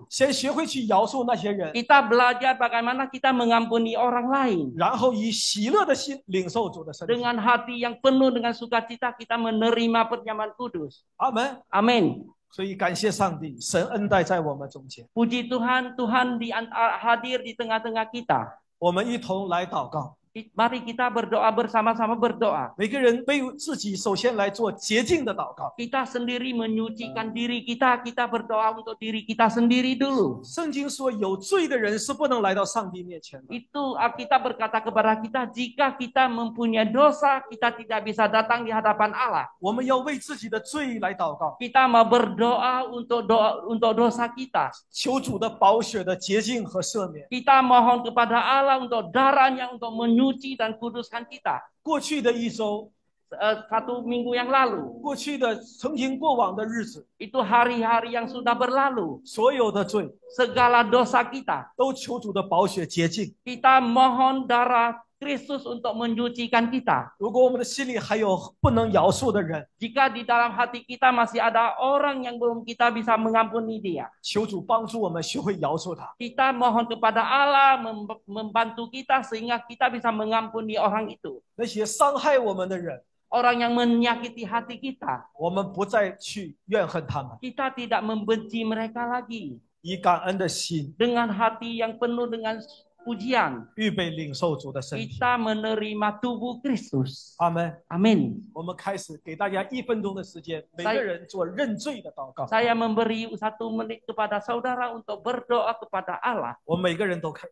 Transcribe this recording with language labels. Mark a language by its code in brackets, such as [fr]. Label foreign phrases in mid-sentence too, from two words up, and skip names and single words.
[zh] 先学会去饶恕那些人， [id] Kita belajar bagaimana kita mengampuni orang lain. [zh] 然后以喜乐的心领受主的身体。 [id] Dengan hati yang penuh dengan sukacita kita menerima perjamuan kudus. [zh] 阿门。 [id] Amin. [zh] 所以感谢上帝，神恩待在我们中间。 [id] Puji Tuhan, Tuhan hadir di tengah-tengah kita. [zh] 我们一同来祷告， [id] Mari kita berdoa bersama-sama berdoa. [zh] 每个人为自己首先来做洁净的祷告。 [id] Kita sendiri menyucikan diri kita, kita berdoa untuk diri kita sendiri dulu. [zh] 圣经说，有罪的人是不能来到上帝面前的。 [id] Itu Alkitab berkata kepada kita, jika kita mempunyai dosa, kita tidak bisa datang di hadapan Allah. [zh] 我们要为自己的罪来祷告， [id] Kita mau berdoa untuk dosa kita. [zh] 求主的宝血的洁净和赦免。 [id] Kita mohon kepada Allah untuk darahnya untuk menyuci dan kuduskan kita. [zh] 过去的一周， [id] Satu minggu yang lalu, [zh] 过去的曾经过往的日子， [id] itu hari-hari yang sudah berlalu. [zh] 所有的罪 [id] Segala dosa kita, [zh] 都求主的宝血洁净。 [id] kita mohon darah Kristus untuk menyucikan kita. [zh] 如果我们的心里还有不能饶恕的人， [id] Jika di dalam hati kita masih ada orang yang belum kita bisa mengampuni dia, [zh] 求主帮助我们学会饶恕他。 [id] kita mohon kepada Allah membantu kita sehingga kita bisa mengampuni orang itu. [zh] 那些伤害我们的人， [id] Orang yang menyakiti hati kita, [zh] 我们不再去怨恨他们， [id] kita tidak membenci mereka lagi. [zh] 以感恩的心 [id] Dengan hati yang penuh dengan pujian, [zh] 预备领受主的身体。 [id] kita menerima tubuh Kristus. [zh] 阿门。 [id] Amin. [zh] 我们开始给大家1分钟的时间，每个人做认罪的祷告。 [id] Saya memberi 1 menit kepada saudara untuk berdoa kepada Allah. [zh] 我们每个人都开。